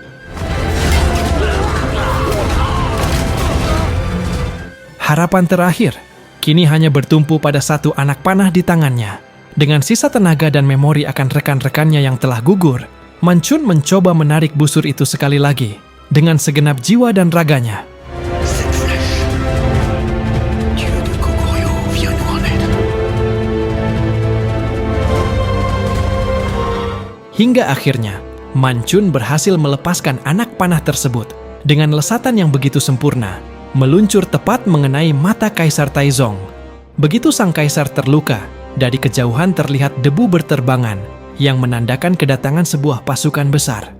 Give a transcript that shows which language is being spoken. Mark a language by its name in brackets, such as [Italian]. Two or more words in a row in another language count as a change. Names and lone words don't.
[Indonesian] Harapan terakhir kini hanya bertumpu pada satu anak panah di tangannya. Dengan sisa tenaga dan memori akan rekan-rekannya yang telah gugur, Mancun mencoba menarik busur itu sekali lagi dengan segenap jiwa dan raganya. [French] Cette flèche. Dieu de Koguryo, viens nous en aide. [Indonesian] Hingga akhirnya, Mancun berhasil melepaskan anak panah tersebut dengan lesatan yang begitu sempurna, meluncur tepat mengenai mata Kaisar Taizong. Begitu sang kaisar terluka, dari kejauhan terlihat debu berterbangan yang menandakan kedatangan sebuah pasukan besar.